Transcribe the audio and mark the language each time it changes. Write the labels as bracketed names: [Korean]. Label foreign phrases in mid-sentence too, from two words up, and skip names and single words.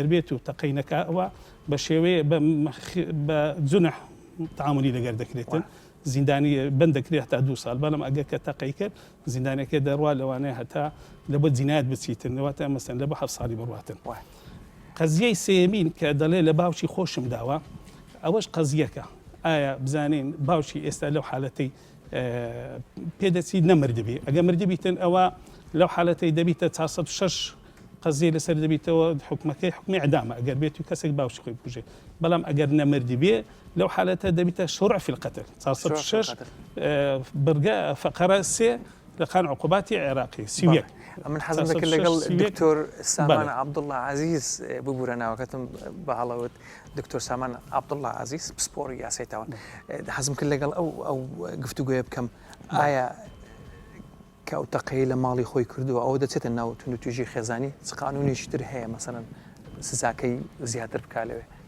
[Central Kurdish] بێت و تەقەی نەکەوە بە شێوەیە بە جونح تعاملی لەگەر دەکرێتن زیندانی بند دەکرێت هەتا 2 ساڵ بەڵام ئەگەر کە تەقەی کرد زیندانەکە دەڕوا لەوانەیە هەتا لە بۆ جینایەت بچیتن لەواتە مەسەن لە بۆ 7 ساڵی بڕواتن قەزیەی سێمین کە دەڵێ لە باوکی خۆشم داوە ئەوەش قەزیەکە ئایا بزانین باوکی ئێستا لەو حالەتەی پێدەچی نەمردبی ئەگە مردبیتن ئەوە لەو حالەتەی دەبیتە 406 قەزیە لەسەر دەبیتەوە حکومەکەی حکمی ئەعدامە ئەگەر بێت و کەسێک باوکی خۆی بکوژێ بەڵام ئەگەر نەمردی بێ لەو حالەتە دەبیتە [Arabic] شروع فی القتل [Central Kurdish] 406 بەرگە فقرە 3 لە قانون عقوباتی عێراقی سیویەک من حەزم دەکرد لەگەڵ دکتۆر سامان عەبدوڵڵا عەزیز ببوورە ناوەکەتم بە هەڵەوت دکتۆر سامان عەبدوڵڵا عەزیز پسپۆڕی یاسایتاوان حەزم کرد لەگەڵ ئەو گفتوگوۆیە بکەم ئایا کە ئەو تەقەی لە ماڵی خۆی کردووە ئەوە دەچێتە ناو تون و توێژی خێزانی چ قانونێکی تر هەیە مەسەڵەن سزاکەی زیاتر بکالەوێ